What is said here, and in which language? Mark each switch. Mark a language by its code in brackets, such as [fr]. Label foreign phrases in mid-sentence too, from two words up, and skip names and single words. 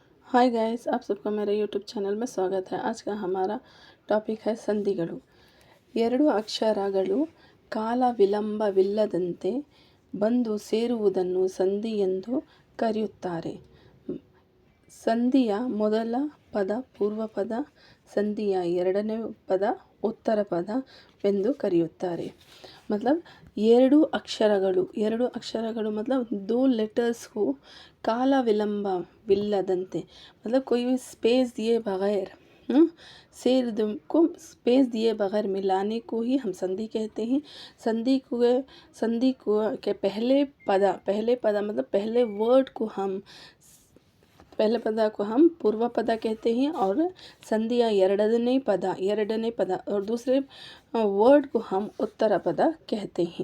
[en] hi guys, [hi] आप सबका मेरे यूट्यूब चैनल में स्वागत है। आज का हमारा ಟಾಪಿಕ್ है ಸಂಧಿಗಳು। [kn] ಎರಡು ಅಕ್ಷರಗಳು ಕಾಲ ವಿಳಂಬವಿಲ್ಲದಂತೆ ಬಂದು ಸೇರುವುದನ್ನು ಸಂಧಿ ಎಂದು ಕರೆಯುತ್ತಾರೆ। ಸಂಧಿಯ ಮೊದಲ ಪದ ಪೂರ್ವ ಪದ, ಸಂಧಿಯ ಎರಡನೇ ಪದ ಉತ್ತರ ಪದವೆಂದು ಕರೆಯುತ್ತಾರೆ। [hi] मतलब [kn] ಎರಡು ಅಕ್ಷರಗಳು [hi] मतलब दो लेटर्स को [kn] ಕಾಲ ವಿಳಂಬವಿಲ್ಲದಂತೆ [hi] मतलब कोई भी स्पेस दिए बगैर शेर को स्पेस दिए बगैर मिलाने को ही हम संधि कहते हैं। संधि को के पहले पद मतलब पहले वर्ड को हम पूर्व पद कहते हैं और [kn] ಸಂಧಿಯ ಎರಡನೇ [hi] पद और दूसरे वर्ड को हम उत्तर पद कहते हैं।